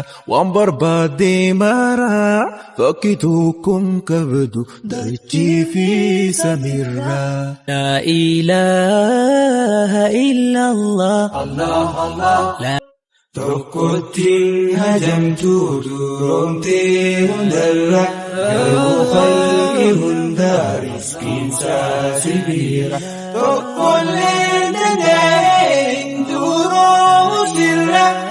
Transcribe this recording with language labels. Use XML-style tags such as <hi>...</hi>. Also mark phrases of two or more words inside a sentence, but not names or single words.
<om>Waan barbaadde mara, bakki tokkoon qabdu, dachii fi samiirraa.</om> <ar>لا إله إلا الله. الله، الله.</ar> <om>لا Tokkotti hajamtu duroomtee hundarra, garuu khalqi hunda riskiinsaa sibiira. Tokkollee danda'e hin duroomu sirra.</om>